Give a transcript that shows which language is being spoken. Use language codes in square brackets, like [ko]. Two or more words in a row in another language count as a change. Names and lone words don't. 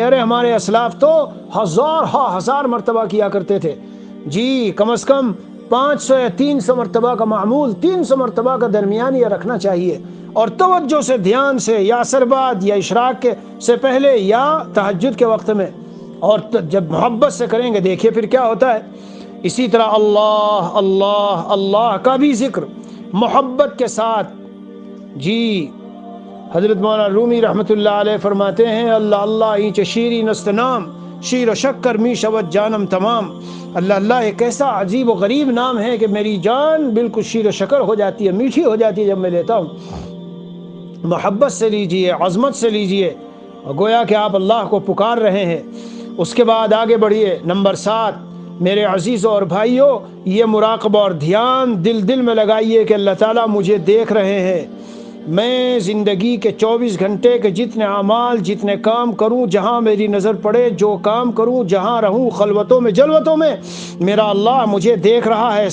[ur] ارے ہمارے اسلاف تو ہزار مرتبہ کیا کرتے تھے، جی کم از کم 500 یا 300 مرتبہ کا معمول، 300 مرتبہ کا درمیانی رکھنا چاہیے، اور توجہ سے، دھیان سے، یا عصر بعد یا اشراق سے پہلے یا تہجد کے وقت میں، اور جب محبت سے کریں گے دیکھیے پھر کیا ہوتا ہے۔ اسی طرح اللہ اللہ اللہ کا بھی ذکر محبت کے ساتھ۔ جی حضرت مولانا رومی [ar] رحمۃ اللہ علیہ [ur] فرماتے ہیں [fa] اللہ اللہ اینچ شیری نست نام، شیر و شکر می شود جانم تمام۔ [ur] اللہ اللہ ایک ایسا عجیب و غریب نام ہے کہ میری جان بالکل شیر و شکر ہو جاتی ہے، میٹھی ہو جاتی ہے جب میں لیتا ہوں۔ محبت سے لیجئے، عظمت سے لیجئے، گویا کہ آپ اللہ کو پکار رہے ہیں۔ اس کے بعد آگے بڑھیے۔ نمبر 7 میرے عزیزوں اور بھائیوں، یہ مراقبہ اور دھیان دل میں لگائیے کہ اللہ تعالیٰ مجھے دیکھ رہے ہیں، میں زندگی کے 24 گھنٹے کے جتنے اعمال، جتنے کام کروں، جہاں میری نظر پڑے، جو کام کروں، جہاں رہوں، خلوتوں میں جلوتوں میں، میرا اللہ مجھے دیکھ رہا ہے۔